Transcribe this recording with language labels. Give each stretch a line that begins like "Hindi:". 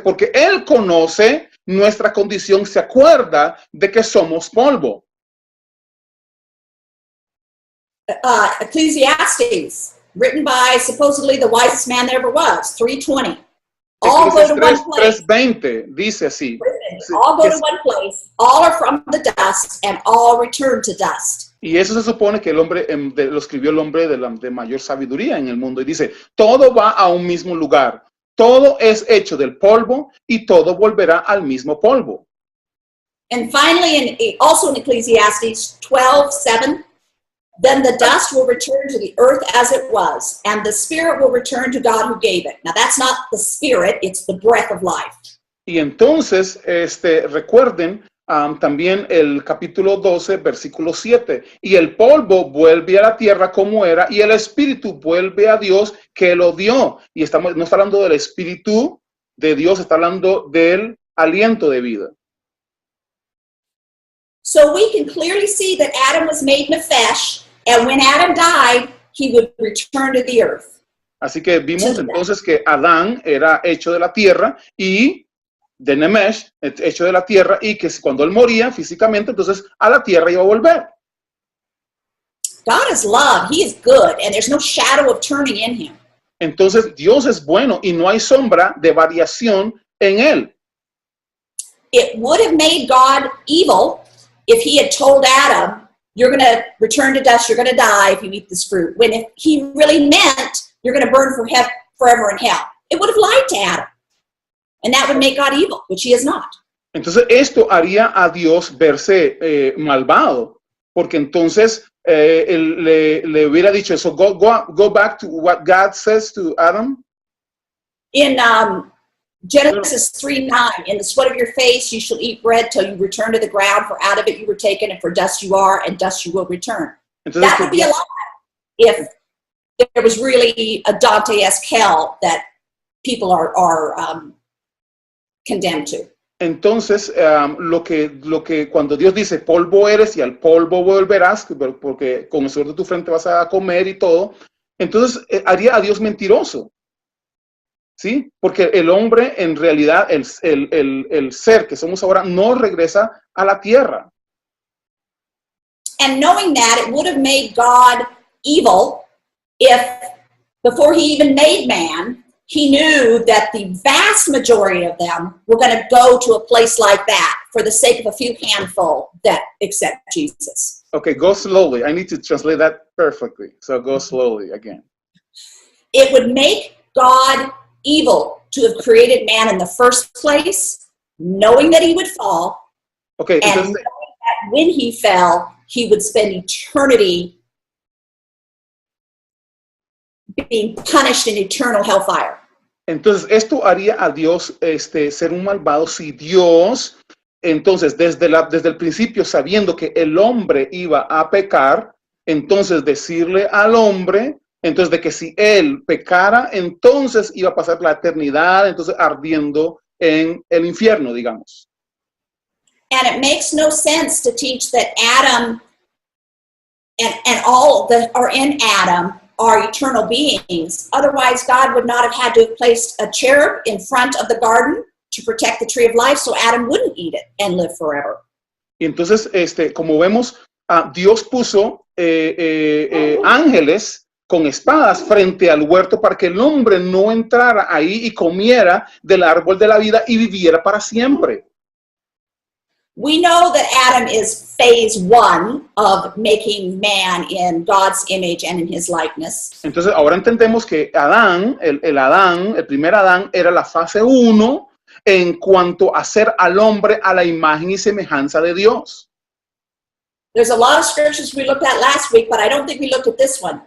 Spanish: Porque Él conoce nuestra condición, se acuerda de que somos polvo.
English: Ecclesiastes, written by supposedly the wisest man there ever was, 3:20. All go to one place.
Spanish: 3:20 dice así.
English: All go to one place. All are from the dust, and all return to dust.
Spanish: Y eso se supone que el hombre lo escribió el hombre de mayor sabiduría en el mundo. Y dice, todo va a un mismo lugar. Todo es hecho del polvo y todo volverá al mismo polvo.
English: And finally, also in Ecclesiastes 12:7, then the dust will return to the earth as it was, and the spirit will return to God who gave it. Now that's not the spirit, it's the breath of life.
Spanish: Y entonces, recuerden también el capítulo 12, versículo 7. Y el polvo vuelve a la tierra como era, y el espíritu vuelve a Dios que lo dio. Y no está hablando del espíritu de Dios, está hablando del aliento de vida.
English: So we can clearly see that Adam was made nefesh, and when Adam died, he would return to the earth.
Spanish: Así que vimos entonces que Adán era hecho de la tierra y de Nemesh, hecho de la tierra, y que cuando él moría físicamente, entonces a la tierra iba a volver.
English: God is love, he is good, and there's no shadow of turning in him.
Spanish: Entonces Dios es bueno y no hay sombra de variación en él.
English: It would have made God evil if he had told Adam, you're going to return to dust, you're going to die if you eat this fruit, when if he really meant you're going to burn forever in hell. It would have lied to Adam. And that would make God evil, which he is not.
Spanish: Entonces esto haría a Dios verse malvado, porque entonces él le hubiera dicho eso,
English: go back to what God says to Adam. In Genesis 3:9, in the sweat of your face you shall eat bread till you return to the ground, for out of it you were taken, and for dust you are, and dust you will return.
Spanish: Entonces,
English: That would be a lie if there was really a Dante-esque hell that people are condemned to.
Spanish: entonces lo que cuando Dios dice polvo eres y al polvo volverás, porque con el sudor de tu frente vas a comer y todo, entonces haría a Dios mentiroso. ¿Sí? Porque el hombre, en realidad, el ser que somos ahora, no regresa a la tierra.
English: And knowing that, it would have made God evil if, before he even made man, he knew that the vast majority of them were going to go to a place like that for the sake of a few handful that accept Jesus. Okay, go slowly. I need to translate that perfectly. So go slowly again. It would make God evil to have created man in the first place, knowing that he would fall, Okay, and
Spanish: entonces,
English: knowing that when he fell, he would spend eternity being punished in eternal hellfire.
Spanish: entonces esto haría a Dios ser un malvado si Dios, entonces desde el principio, sabiendo que el hombre iba a pecar, entonces decirle al hombre, entonces de que si él pecara, entonces iba a pasar la eternidad, entonces ardiendo en el infierno, digamos.
English: And it makes no sense to teach that Adam and all that are in Adam are eternal beings. Otherwise, God would not have had to have placed a cherub in front of the garden to protect the tree of life so Adam wouldn't eat it and live forever.
Spanish: Y entonces, como vemos, Dios puso ángeles con espadas frente al huerto para que el hombre no entrara ahí y comiera del árbol de la vida y viviera para siempre.
English: We know that Adam is phase one of making man in God's image and in his likeness.
Spanish: Entonces, ahora entendemos que Adán, el primer Adán, era la fase 1 en cuanto a hacer al hombre a la imagen y semejanza de Dios.
English: There's a lot of scriptures we looked at last week, but I don't think we looked at this one.